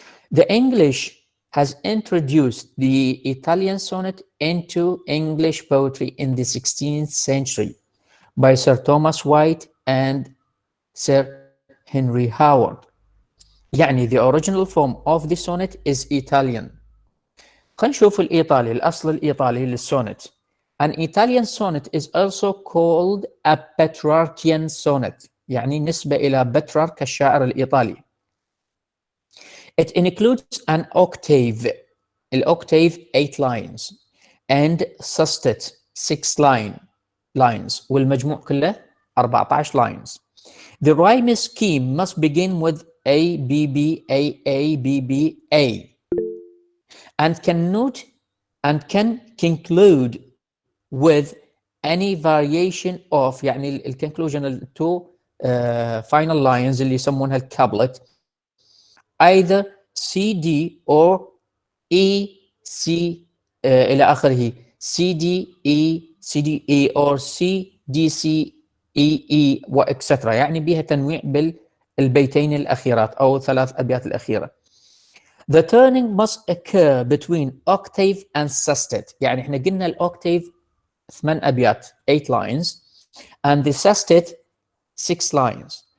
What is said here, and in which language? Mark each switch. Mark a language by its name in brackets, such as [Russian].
[English] The English has introduced the Italian sonnet into English poetry in the 16th century by Sir Thomas White and Sir Henry Howard. يعني the original form of the sonnet is Italian. [Arabic] خلينا نشوف الإيطالي، الأصل الإيطالي للسونت. [English] An Italian sonnet is also called a Petrarchian sonnet [Arabic] يعني نسبة إلى بترارك الشاعر الإيطالي. [English] It includes an octave. الأوكتيف 8 lines and sestet 6 lines [Arabic] والمجموع كله [English] 14 lines. The rhyme scheme must begin with A, B, B, A, B, B, A and can conclude with any variation of [Arabic] يعني الكونكلوجن التو [English] final lines [Arabic] اللي يسمونها الكابلت [English] either C, D or E, C [Arabic] إلى آخره [English] C, D, E, C, D, E or C, [Arabic] دي سي اي اي واكسترا، يعني بها تنويع بالبيتين الاخيرات او ثلاث ابيات الاخيره. [English] The turning must occur between octave and sestet. [Arabic] يعني احنا قلنا الاوكتيف 8 ابيات [English] 8 lines and the sestet 6 lines.